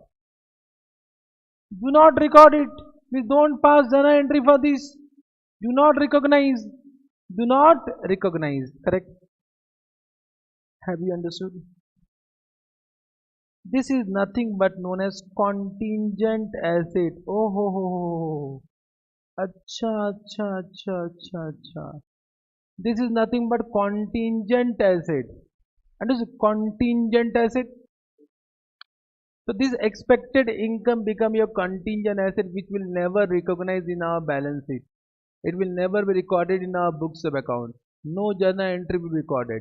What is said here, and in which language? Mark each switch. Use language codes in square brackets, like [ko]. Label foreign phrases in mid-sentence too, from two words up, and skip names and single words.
[en] Do not record it. We don't pass journal entry for this. Do not recognize. Do not recognize. Correct? Have you understood? This is nothing but known as contingent asset. Oh ho ho ho. [hi] अच्छा अच्छा अच्छा अच्छा अच्छा. [en] This is nothing but contingent asset. And this contingent asset. So this expected income become your contingent asset which will never recognize in our balance sheet. It will never be recorded in our books of account. No journal entry will be recorded.